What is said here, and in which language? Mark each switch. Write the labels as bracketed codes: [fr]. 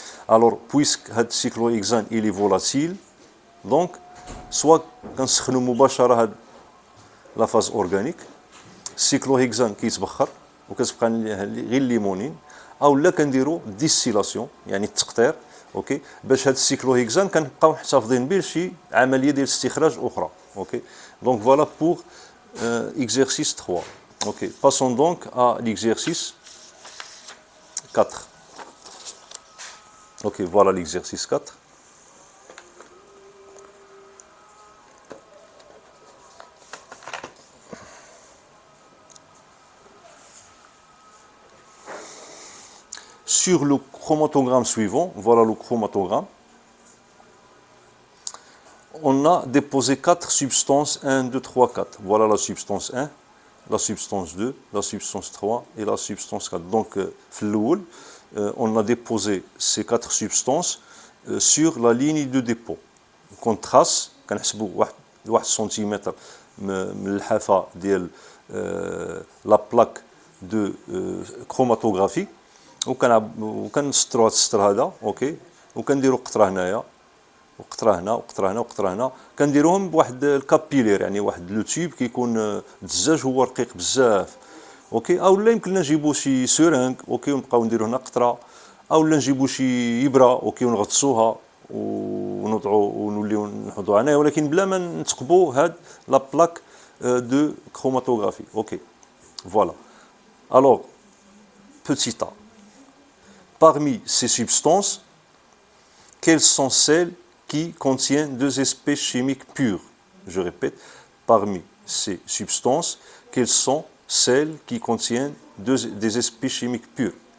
[ar] الوغ بويسك هاد السيكلو هيكزان إلي فولاتيل دونك سوا كنسخنوا مباشره هاد لا فاز اورغانيك السيكلو هيكزان كيتبخر وكتبقى غير الليمونين اولا كنديروا ديستيلاسيون يعني التقطير اوكي باش هاد السيكلو هيكزان كنبقاو محتفظين به لشي عمليه ديال استخراج اخرى اوكي دونك فوالا بور [fr] exercice 3. Ok, passons donc à l'exercice 4. Ok, voilà l'exercice 4. Sur le chromatogramme suivant, voilà le chromatogramme, on a déposé 4 substances 1, 2, 3, 4. Voilà la substance 1, la substance 2, la substance 3 et la substance 4. Donc, on a déposé ces 4 substances sur la ligne de dépôt. Qu'on trace, [ar] كنحسبوا 1 سنتيمتر من الحافة ديال [fr] la plaque de chromatographie [ar] وكنسطروا هذا السطر هذا اوكي وكنديروا قطره هنايا وقطره هنا وقطره هنا وقطره هنا كنديروهم بواحد الكابيلير يعني واحد لو تيوب كيكون الدزاج هو رقيق بزاف اوكي اولا يمكن لنا نجيبوا شي سورانك اوكي ونبقاو نديروا هنا قطره اولا نجيبوا شي ابره اوكي ونغطسوها ونوضعوا ونوليو نحطوها هنايا ولكن بلا ما نثقبوا هاد لا بلاك دو كروماتوغرافي اوكي فوالا الوغ petit a. [fr] Parmi ces substances, quelles sont celles qui contiennent deux espèces chimiques pures? Je répète, parmi ces substances, quelles sont celles qui contiennent des espèces chimiques pures?